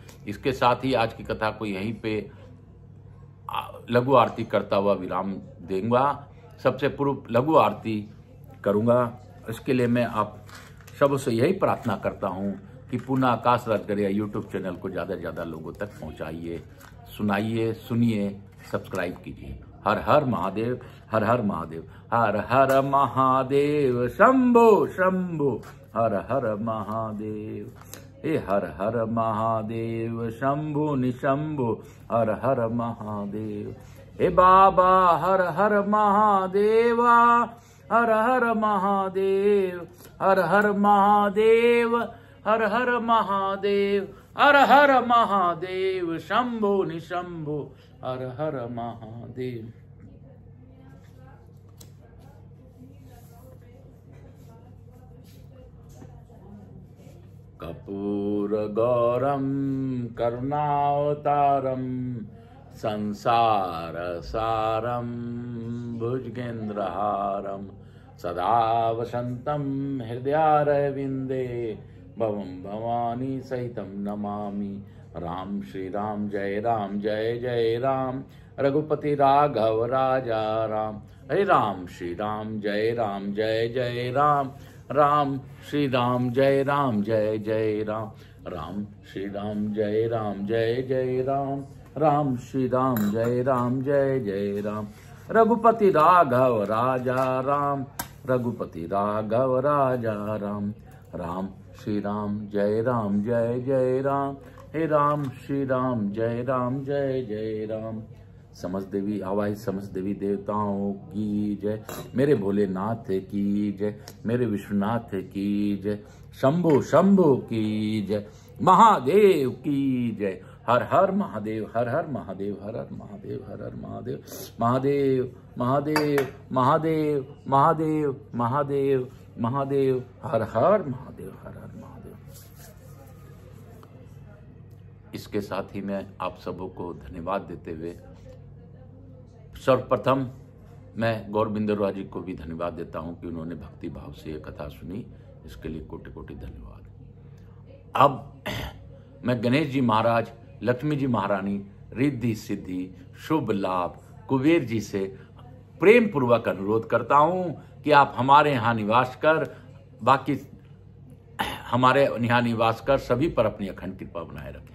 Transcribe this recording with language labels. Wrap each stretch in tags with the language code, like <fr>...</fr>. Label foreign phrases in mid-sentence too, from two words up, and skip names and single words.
<hi>इसके साथ ही आज की कथा को यहीं पे लघु आरती करता हुआ विराम दूंगा। सबसे पूर्व लघु आरती करूंगा। इसके लिए मैं आप सबों से यही प्रार्थना करता हूं कि पुनः आकाश राजगढ़िया यूट्यूब चैनल को ज़्यादा से ज़्यादा लोगों तक पहुंचाइए, सुनाइए, सुनिए, सब्सक्राइब कीजिए। हर हर महादेव, हर हर महादेव, हर हर महादेव, शंभो शंभो, हर हर महादेव। हे हर हर महादेव, शंभो निशंभो, हर हर महादेव। हे बाबा हर हर महादेवा, हर हर महादेव, हर हर महादेव, हर हर महादेव, हर हर महादेव, शंभो निशंभो, हर हर महादेव।</hi> <sa>कर्पूर गौरम करुणावतारम संसार सारम भुजगेन्द्रहारम सदा वसंतम हृदयारविंदे भवम भवानी सहितम नमामि।</sa> <hi>राम श्री राम जय राम जय जय राम। रघुपति राघव राजा राम। हरे राम श्री राम जय राम जय जय राम। राम श्री राम जय राम जय जय राम। राम श्री राम जय राम जय जय राम। राम श्री राम जय राम जय जय राम। रघुपति राघव राजा राम। रघुपति राघव राजा राम। राम श्री राम जय जय राम। हे राम श्री राम जय जय राम। समस्त देवी आवाज समस्त देवी देवताओं की जय। मेरे भोलेनाथ की जय। मेरे विश्वनाथ की जय। शंभो शंभो की जय। महादेव की जय। हर हर महादेव, हर हर महादेव, हर हर महादेव, हर हर महादेव। महादेव महादेव महादेव महादेव महादेव महादेव, हर हर महादेव, हर हर महादेव। इसके साथ ही मैं आप सबों को धन्यवाद देते हुए सर्वप्रथम मैं गौरविंदर रोहा जी को भी धन्यवाद देता हूं कि उन्होंने भक्ति भाव से ये कथा सुनी। इसके लिए कोटि कोटि धन्यवाद। अब मैं गणेश जी महाराज, लक्ष्मी जी महारानी, रिद्धि सिद्धि, शुभ लाभ, कुबेर जी से प्रेम पूर्वक अनुरोध करता हूं कि आप हमारे यहाँ निवास कर, बाकी हमारे यहाँ निवास कर सभी पर अपनी अखंड कृपा बनाए रखें।</hi>